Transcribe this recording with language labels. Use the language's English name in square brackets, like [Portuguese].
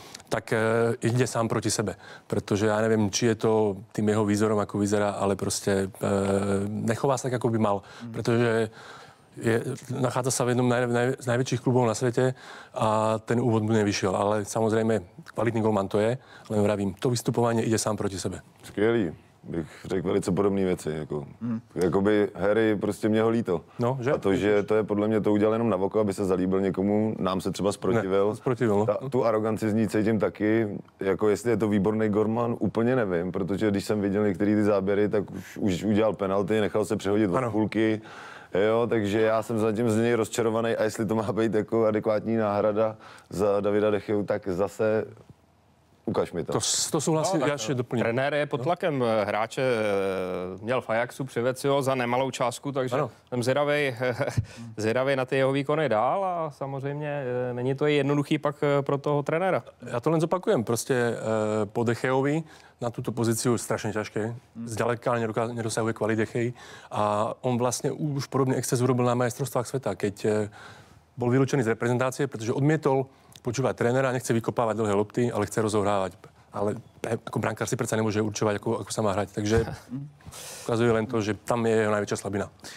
[Slovak] Tak ide sám proti sebe, pretože ja neviem, či je to tým jeho výzorom, ako vyzerá, ale proste nechová sa tak, ako by mal, pretože nachádza sa v jednom z najväčších klubov na svete a ten úvod mu nevyšiel, ale samozrejme kvalitný golman to je, len vravím, to vystupovanie ide sám proti sebe. [Czech] Skvělý. Bych řekl velice podobné věci. Jakoby Harry prostě mě ho líto. No, že? A to, že to je podle mě to udělal jenom na oko, aby se zalíbil někomu, nám se třeba zprotivil. Tu aroganci z ní cítím taky. Jako jestli je to výborný gorman, úplně nevím, protože když jsem viděl některé ty záběry, tak už udělal penalty, nechal se přehodit od půlky. Jo, takže já jsem zatím z něj rozčarovaný a jestli to má být jako adekvátní náhrada za Davida De Geu, tak zase ukaž mi to. To souhlasím, já ještě doplním. Trenér je pod tlakem, hráče měl v Ajaxu, přived si ho za nemalou částku, takže jsem zvědavej na ty jeho výkony dál a samozřejmě není to jednoduchý pak pro toho trenéra. [Slovak] Já to len zopakujem, prostě po De Geovi na túto pozíciu strašne ťažké. Zďaleka nedosahuje kvalit De Gea a on vlastne už podobný exces urobil na majstrovstvách sveta, keď bol vylúčený z reprezentácie, pretože odmietol počúvať trénera, nechce vykopávať dlhé lopty, ale chce rozohrávať. Ale ako brankár si predsa nemôže určovať, ako sa má hrať. Takže ukazuje len to, že tam je jeho najväčšia slabina.